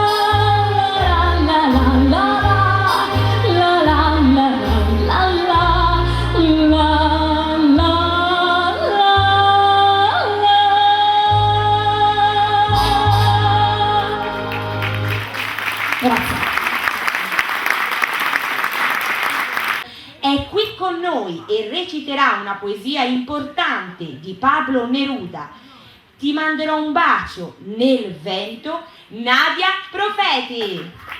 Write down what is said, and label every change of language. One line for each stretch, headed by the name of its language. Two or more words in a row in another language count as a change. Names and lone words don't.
Italian: La la la la la la la la la la. Grazie. È qui con noi e reciterà una poesia importante di Pablo Neruda. Ti manderò un bacio nel vento, Nadia Profeti.